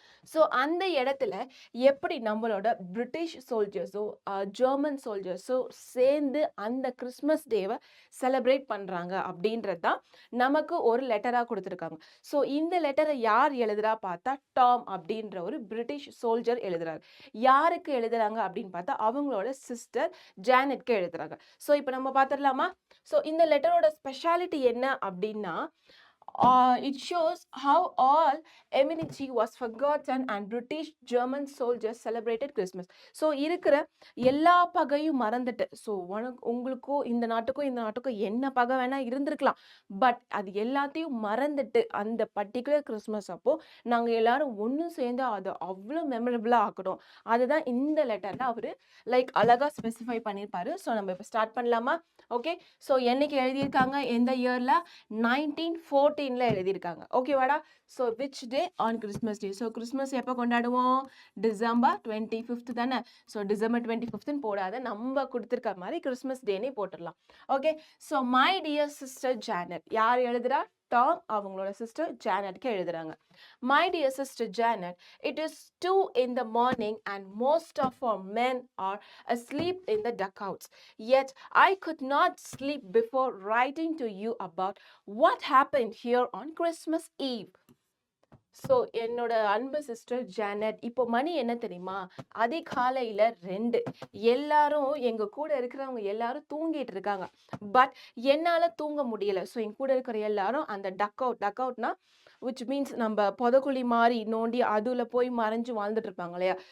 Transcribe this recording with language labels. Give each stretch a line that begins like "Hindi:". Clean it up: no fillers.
Tamil: So அந்த இடத்துல எப்படி நம்மளோட பிரிட்டிஷ் சோல்ஜர்ஸும் ஜெர்மன் சோல்ஜர்ஸும் சேர்ந்து அந்த கிறிஸ்மஸ் டேவை செலிப்ரேட் பண்ணுறாங்க அப்படின்றது தான் நமக்கு ஒரு லெட்டராக கொடுத்துருக்காங்க. ஸோ இந்த லெட்டரை யார் எழுதுறா பார்த்தா டாம் அப்படின்ற ஒரு பிரிட்டிஷ் சோல்ஜர் எழுதுறாரு. யாருக்கு எழுதுறாங்க அப்படின்னு பார்த்தா அவங்களோட சிஸ்டர் ஜானட்க்கு எழுதுறாங்க. ஸோ இப்போ நம்ம பார்த்துடலாமா. ஸோ இந்த லெட்டரோட ஸ்பெஷாலிட்டி என்ன அப்படின்னா,
English: it shows how all enmity was forgotten and British German soldiers celebrated Christmas.
Tamil: So இருக்கிற எல்லா பகையும் மறந்துட்டு, ஸோ உங்களுக்கும் இந்த நாட்டுக்கும் என்ன பகை வேணா இருந்திருக்கலாம், பட் அது எல்லாத்தையும் மறந்துட்டு அந்த பர்டிகுலர் கிறிஸ்மஸ் அப்போ நாங்கள் எல்லாரும் ஒன்று சேர்ந்து அதை அவ்வளோ மெமரபிளாக ஆக்கணும். அதுதான் இந்த லெட்டரில் அவர் லைக் அழகாக ஸ்பெசிஃபை பண்ணியிருப்பாரு. ஸோ நம்ம இப்போ ஸ்டார்ட் பண்ணலாமா. ஓகே, ஸோ என்னைக்கு எழுதியிருக்காங்க, எந்த இயரில், 1914 எழுதியிருக்காங்க. ஓகேவாடா. So which day, on Christmas day. So Christmas எப்போ கொண்டாடுவோம், டிசம்பர் 25 தானே. ஸோ டிசம்பர் 25 போடாத, நம்ம கொடுத்துருக்க மாதிரி கிறிஸ்மஸ் டேனே போட்டுடலாம். Okay, so my dear sister Janet, யார் எழுதுறா, டாம் அவங்களோட சிஸ்டர் ஜானட்க்கு எழுதுறாங்க.
English: My dear sister Janet, it is 2 in the morning and most of our men are asleep in the dugouts. Yet I could not sleep before writing to you about what happened here on Christmas Eve.
Tamil: So என்னோட அன்பு sister Janet, இப்போ மணி என்ன தெரியுமா, அதிகாலையில் 2. எல்லாரும் எங்கள் கூட இருக்கிறவங்க எல்லாரும் தூங்கிட்டு இருக்காங்க. பட் என்னால் தூங்க முடியலை. ஸோ என் கூட இருக்கிற எல்லாரும் அந்த டக் அவுட்னா விச் மீன்ஸ் நம்ம புதக்குழி மாதிரி நோண்டி அதில் போய் மறைஞ்சு வாழ்ந்துட்டு இருப்பாங்க இல்லையா.